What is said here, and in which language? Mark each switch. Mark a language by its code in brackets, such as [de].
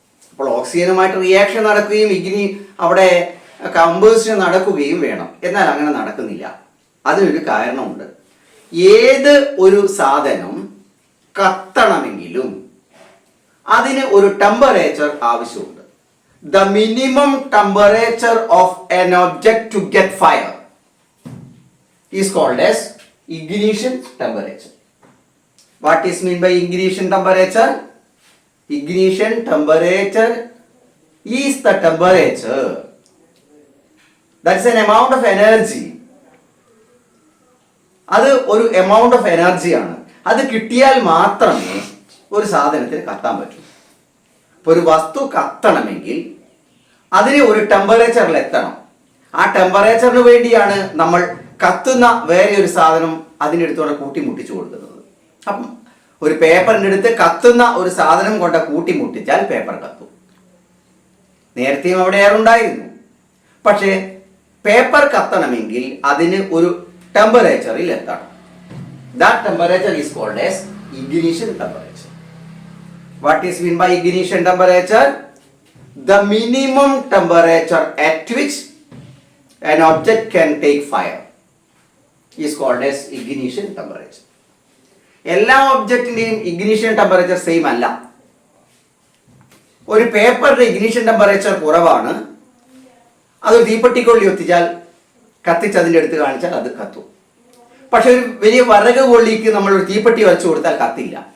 [ml] അപ്പോൾ ഓക്സിജനുമായിട്ട് റിയാക്ഷൻ നടക്കുകയും അവിടെ കമ്പോസ്റ്റൻ നടക്കുകയും വേണം. എന്നാൽ അങ്ങനെ നടക്കുന്നില്ല. അതിനൊരു കാരണമുണ്ട്. ഏത് ഒരു സാധനം കത്തണമെങ്കിലും അതിന് ഒരു ടെമ്പറേച്ചർ ആവശ്യമുണ്ട്. [en] The minimum temperature of an object to get fire is called as ignition temperature. What is mean by ignition temperature? Ignition temperature is the temperature, that's an amount of energy. [ml] അത് ഒരു amount of എനർജിയാണ്. അത് കിട്ടിയാൽ മാത്രമേ ഒരു സാധനത്തിന് കത്താൻ പറ്റൂ. ഇപ്പോൾ ഒരു വസ്തു കത്തണമെങ്കിൽ അതിന് ഒരു ടെമ്പറേച്ചറിൽ എത്തണം. ആ ടെമ്പറേച്ചറിന് വേണ്ടിയാണ് നമ്മൾ കത്തുന്ന വേറെ ഒരു സാധനം അതിനടുത്തോടെ കൂട്ടിമുട്ടിച്ചു കൊടുക്കുന്നത്. അപ്പം ഒരു പേപ്പറിൻ്റെ അടുത്ത് കത്തുന്ന ഒരു സാധനം കൊണ്ട് കൂട്ടിമുട്ടിച്ചാൽ പേപ്പർ കത്തും. നേരത്തെയും അവിടെ എയർ ഉണ്ടായിരുന്നു. പക്ഷേ പേപ്പർ കത്തണമെങ്കിൽ അതിന് ഒരു ടെമ്പറേച്ചറിൽ എത്തണം. [en] That temperature is called as ignition temperature. What is mean by ignition temperature? The minimum temperature at which an object can take fire is called as ignition temperature. [ml] എല്ലാ ഒബ്ജക്റ്റിൻ്റെയും ഇഗ്നിഷൻ ടെമ്പറേച്ചർ സെയിം അല്ല. ഒരു പേപ്പറിന്റെ ignition temperature കുറവാണ്. അതൊരു തീപ്പെട്ടിക്കൊള്ളി ഒത്തിച്ചാൽ കത്തിച്ചതിൻ്റെ അടുത്ത് കാണിച്ചാൽ അത് കത്തും. പക്ഷെ ഒരു വലിയ വിറക് കൊള്ളിക്ക് നമ്മൾ ഒരു തീപ്പെട്ടി വച്ചു കൊടുത്താൽ കത്തില്ല.